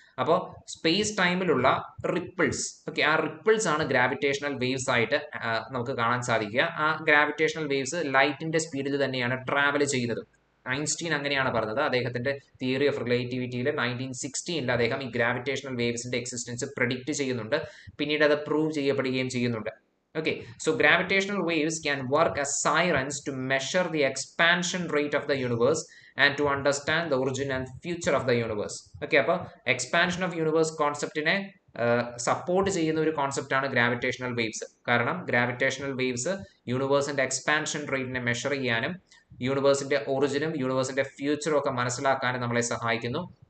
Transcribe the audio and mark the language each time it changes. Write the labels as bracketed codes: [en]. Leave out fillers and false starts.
[ml] അപ്പോൾ space ടൈമിലുള്ള ripples, okay, ആ ripples ആണ് ഗ്രാവിറ്റേഷണൽ വേവ്സ് ആയിട്ട് നമുക്ക് കാണാൻ സാധിക്കുക. ആ ഗ്രാവിറ്റേഷണൽ വേവ്സ് ലൈറ്റിന്റെ സ്പീഡിൽ തന്നെയാണ് ട്രാവൽ ചെയ്യുന്നത്. ഐൻസ്റ്റീൻ അങ്ങനെയാണ് പറഞ്ഞത്. അദ്ദേഹത്തിന്റെ തിയറി ഓഫ് റിലേറ്റിവിറ്റിയിൽ 1916 അദ്ദേഹം ഈ ഗ്രാവിറ്റേഷണൽ വേവ്സിന്റെ എക്സിസ്റ്റൻസ് പ്രെഡിക്റ്റ് ചെയ്യുന്നുണ്ട്. പിന്നീട് അത് പ്രൂവ് ചെയ്യപ്പെടുകയും ചെയ്യുന്നുണ്ട്. [en] Okay, so gravitational waves can work as sirens to measure the expansion rate of the universe and to understand the origin and future of the universe. [ml] Okay, അപ്പോൾ expansion of universe കോൺസെപ്റ്റിനെ support ചെയ്യുന്ന ഒരു concept ആണ് gravitational waves. കാരണം gravitational waves യൂണിവേഴ്സിന്റെ expansion റേറ്റിനെ measure ചെയ്യാനും യൂണിവേഴ്സിന്റെ ഒറിജിനും യൂണിവേഴ്സിന്റെ ഫ്യൂച്ചറും ഒക്കെ മനസ്സിലാക്കാനും നമ്മളെ സഹായിക്കുന്നു.